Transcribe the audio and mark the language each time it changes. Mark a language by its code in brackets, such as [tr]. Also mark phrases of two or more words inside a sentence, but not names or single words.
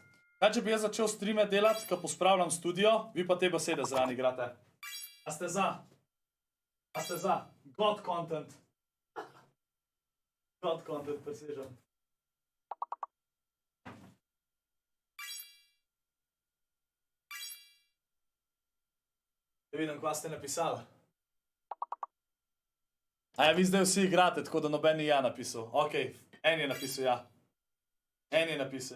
[sl] Kaj, če bi jaz začel streame delati, ko pospravljam studio, vi pa te besede zraven igrate. A ste za? A ste za? [en] God content. God content, [sl] presežem. Da vidim, kva ste napisali. A ja, vi zdaj vsi igrate, tako da noben ni ja napisal. Okej, en je napisal ja. En je napisal, ja.